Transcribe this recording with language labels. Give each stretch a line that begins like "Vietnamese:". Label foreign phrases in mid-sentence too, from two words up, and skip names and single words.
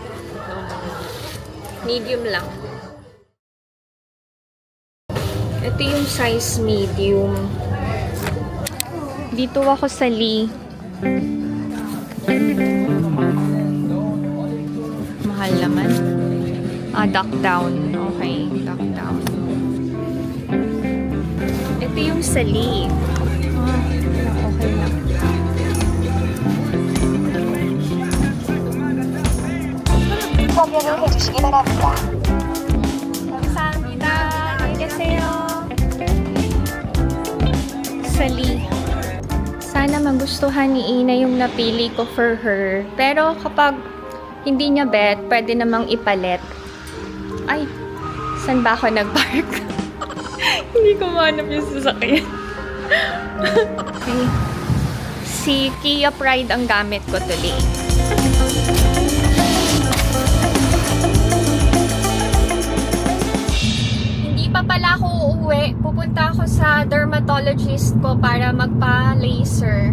Filipino: Medium lang. Ito yung size medium. Dito ako sa Lee. Mahal naman.
English: Duck down.
Filipino: Okay,
English: duck down.
Filipino: Ito yung sa Lee. Okay lang.
Korean: 해주시기 바랍니다. 감사합니다. 안녕히 계세요.
Filipino: Sali. Sana magustuhan ni Ina yung napili ko
English: for her.
Filipino: Pero kapag hindi niya bet, pwede namang ipalit. Ay, saan ba ako nag-park? Hindi ko mahanap yung sasakyan. Okay. Si Kia Pride ang gamit ko today. Pa pala ako uuwi, pupunta ako sa dermatologist ko para magpa-laser.